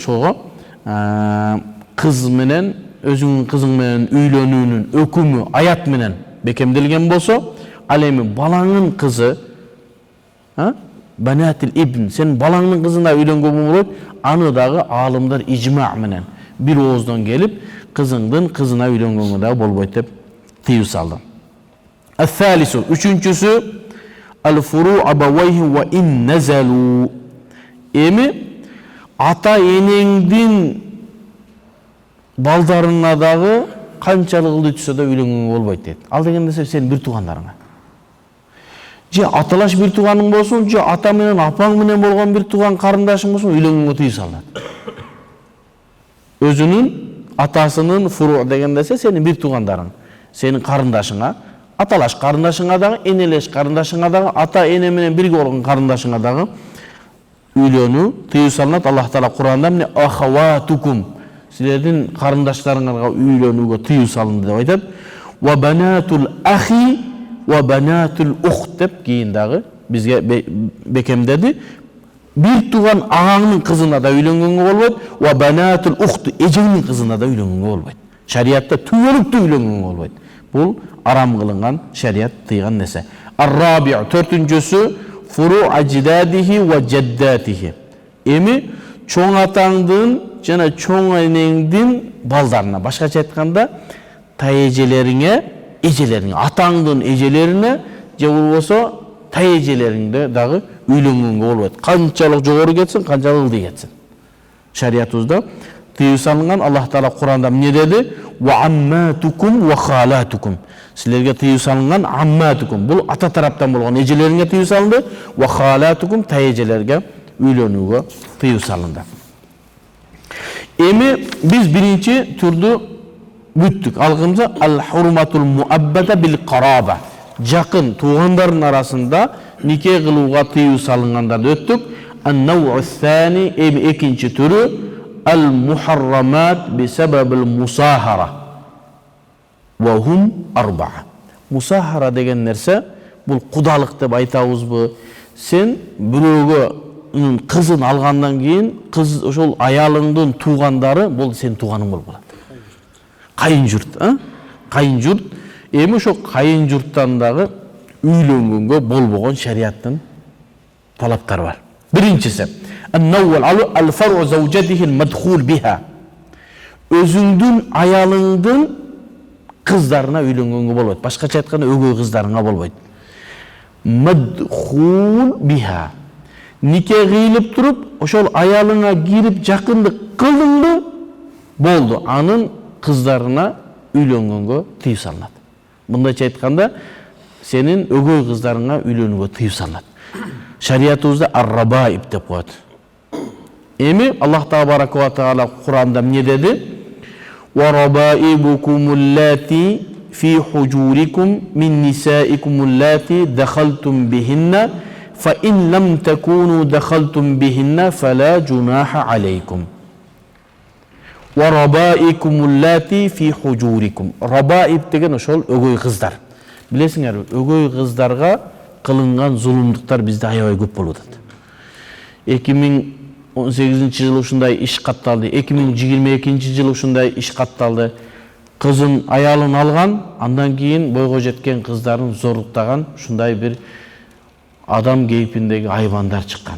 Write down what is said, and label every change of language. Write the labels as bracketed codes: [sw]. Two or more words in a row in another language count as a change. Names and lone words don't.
[ky] Ошого кыз менен өзүңүн кызың менен үйлөнүүнүн өкүмү аят менен бекемделген болсо, ал эми балаңын кызы [ar] بنات الابن [ky] сен балаңның кызына үйлөнгөнгө болот, аны дагы аалымдар ижма менен бир ооздон келип кызыңдын кызына үйлөнгөнгө дагы болбойт деп тыюу салды. [ar] الثالث үчүнчүсү الفروع أبويه وإن نزلوا. [ky] Эми ата энеңдин балдарына дагы канчалык ылдый түшсө да үйлөнгөнгө болбойт дейт. Ал дегенде сен бир туугандарыңа же аталаш бир тууганың болсун, же ата менен апаң менен болгон бир тууган карындашың болсун, үйлөнгөнгө тыюу салынат. Өзүнүн атасынын фуру дегенде сенин бир туугандарың, сенин карындашыңа, аталаш карындашыңа дагы, энелеш карындашыңа дагы, ата эне менен бирге болгон карындашыңа дагы үйлөнүү тыюу салынат. Аллах Таала Кур'анда эмне ахаватукум силердин карындаштарыңарга үйлөнүүгө тыюу салынды деп айтат. [ar] وبنات الأخ وبنات الأخت [ky] деп кийин дагы бизге бекемдеди. Бир тууган агаңдын кызына да үйлөнгөнгө болбойт, [ar] وبنات الأخت [ky] эжеңдин кызына да үйлөнгөнгө болбойт. Шариятта түбөлүктүү үйлөнгөнгө болбойт. Бул арам кылынган, шарият тыйган нерсе. [ar] الرابع төртүнчүсү فروع أجداده وجداته. [ky] Эми чоң атаңдын жана чоң энеңдин балдарына, башкача айтканда таэжелериңе, атаңдын эжелерине же болбосо таэжелериңде дагы үйлөнгөнгө болбойт. Канчалык жогору кетсин, канчалык ылдый кетсин. Шариятыбызда тыюу салынган. Аллах Таала Кур'анда эмне деди? [ar] وعماتكم وخالاتكم. [ky] Силерге тыюу салынган амматукум. Бул ата тараптан болгон эжелериңе тыюу салынды. [ar] وخالاتكم [ky] таэжелерге үйлөнүүгө тыюу салынды. Эми биз биринчи түрдү бүттүк. [ar] Алгымызда الحرمة المؤبدة بالقرابة. [ky] Жакын туугандардын арасында нике кылууга тыюу салынгандарды өттүк. [ar] النوع الثاني [ky] эми экинчи түрү [ar] المحرمات بسبب المصاهرة. وهم أربعة. [ky] Мусахара деген нерсе бул кудалык деп айтабызбы? Сен бирөөгө кызын алгандан кийин кыз ошол аялыңдын туугандары бул сен тууганың болуп калат. Кайын журт, кайын журт. Эми ошо кайын журттан дагы үйлөнгөнгө болбогон шариаттын талаптары бар. [ar] Биринчиси الفرع زوجته المدخول بها. [ky] Өзүңдүн аялыңдын кыздарына үйлөнгөнгө болбойт. Башкача айтканда өгөй кыздарыңа болбойт. [ar] مدخول بها. [ky] Нике кыйлып туруп, ошол аялыңа кирип жакындык кылдыңбы? Болду. Анын кыздарына үйлөнгөнгө тыюу салынат. Мындайча айтканда, сенин өгөй кыздарыңа үйлөнүүгө тыюу салынат. Шариятыбызда ар-рабаиб деп коет. Эми Аллах [ar] تبارك وتعالى [ky] Кур'анда эмне деди? [ar] وربائبكم اللاتي في حجوركم من نسائكم اللاتي دخلتم بهن فإن لم تكونوا دخلتم بهن فلا جناح عليكم. وربائبكم اللاتي في حجوركم. [ky] Рабаиб деген ошол өгөй кыздар. Билесиңерби, өгөй кыздарга кылынган зулумдуктар бизде аябай көп болуп атат. 2018-жылы ушундай иш катталды, 2022-жылы ушундай иш катталды. Кызын аялын алган, андан кийин бойго жеткен кыздарын зорлуктаган ушундай бир адам кейпиндеги айбандар чыккан.